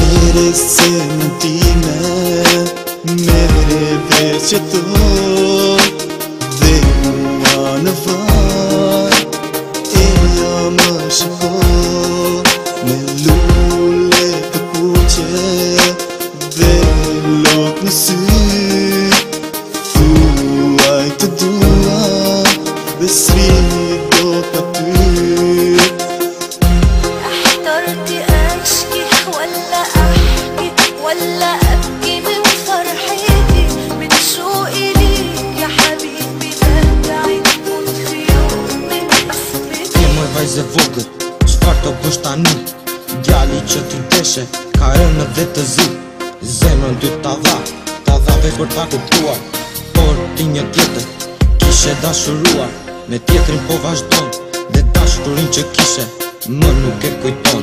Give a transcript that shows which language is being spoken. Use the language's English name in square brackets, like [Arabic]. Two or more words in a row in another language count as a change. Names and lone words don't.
[Albanian] Mere se më time, mere veç që të dhe mua në vaj, e ja më shiko me lule të kuqe dhe lot në sy. Thuaj të dua dhe sri do të ty. [Arabic] احترت اشكي ولا احكي ولا ابكي من فرحتي من شوقي ليك يا حبيبي بدعي تكون في يوم من قسمتي. [Albanian] Moj vajze vogël, çfarë të bësh tani? Djali që ty deshe, ka rënë dhe të zi. Zemrën ty ta dha veç për ta kuptuar. Por ti një tjetër, kishe dashuruar. Me tjetrin po vazhdon, dhe dashurin që kishe, më nuk e kujton.